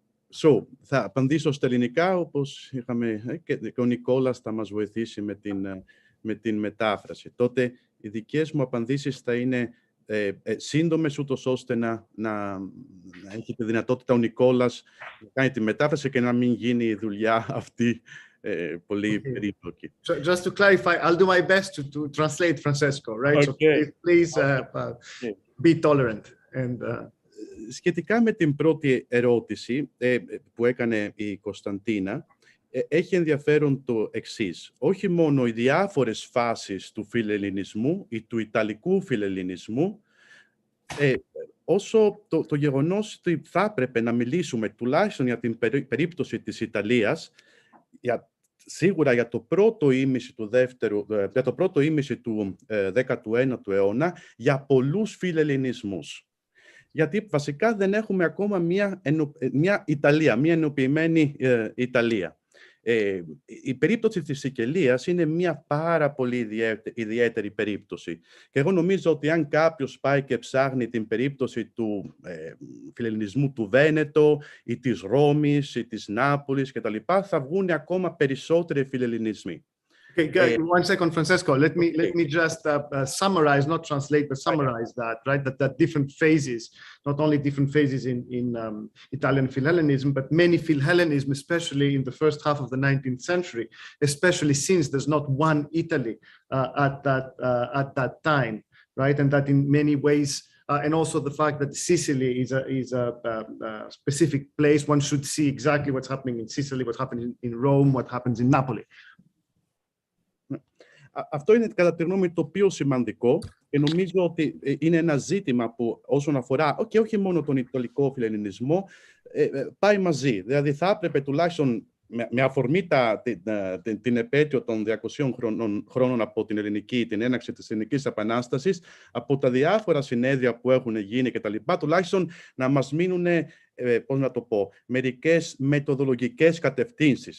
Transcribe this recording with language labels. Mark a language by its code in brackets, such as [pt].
[el] So, θα απαντήσω στα ελληνικά, όπως είχαμε και ο Νικόλας θα μας βοηθήσει με την μετάφραση. Τότε οι δικές μου απαντήσεις θα είναι σύντομες, ούτως ώστε να έχει τη δυνατότητα ο Νικόλας να κάνει τη μετάφραση και να μην γίνει η δουλειά αυτή πολύ περίπλοκη. [en] Just to clarify, I'll do my best to translate, Francesco, right? Okay. So please be tolerant. And, [el] σχετικά με την πρώτη ερώτηση που έκανε η Κωνσταντίνα, έχει ενδιαφέρον το εξής. Όχι μόνο οι διάφορες φάσεις του φιλελληνισμού ή του ιταλικού φιλελληνισμού, όσο το γεγονός ότι θα έπρεπε να μιλήσουμε τουλάχιστον για την περίπτωση της Ιταλίας, σίγουρα για το πρώτο ήμιση του 19ου αιώνα, για πολλούς φιλελληνισμούς. Γιατί βασικά δεν έχουμε ακόμα μια Ιταλία, μια ενοποιημένη Ιταλία. Η περίπτωση της Σικελίας είναι μια πάρα πολύ ιδιαίτερη περίπτωση. Και εγώ νομίζω ότι αν κάποιος πάει και ψάχνει την περίπτωση του φιλελληνισμού του Βένετο ή της Ρώμης ή της Νάπολης κτλ., θα βγουν ακόμα περισσότεροι φιλελληνισμοί. [en] Okay, one second, Francesco. Let me just summarize, not translate, but summarize that, right? That different phases, not only different phases in Italian Philhellenism, but many Philhellenism, especially in the first half of the 19th century, especially since there's not one Italy at that time, right? And that in many ways, and also the fact that Sicily is a specific place. One should see exactly what's happening in Sicily, what's happening in Rome, what happens in Napoli. [el] Αυτό είναι κατά τη γνώμη το πιο σημαντικό και νομίζω ότι είναι ένα ζήτημα που όσον αφορά και όχι μόνο τον Ιταλικό φιλελληνισμό πάει μαζί. Δηλαδή θα έπρεπε τουλάχιστον με αφορμή την επέτειο των 200 χρόνων από την έναρξη της Ελληνικής Επανάστασης, από τα διάφορα συνέδρια που έχουν γίνει κτλ., τουλάχιστον να μας μείνουν, πώς να το πω, μερικές μεθοδολογικές κατευθύνσεις.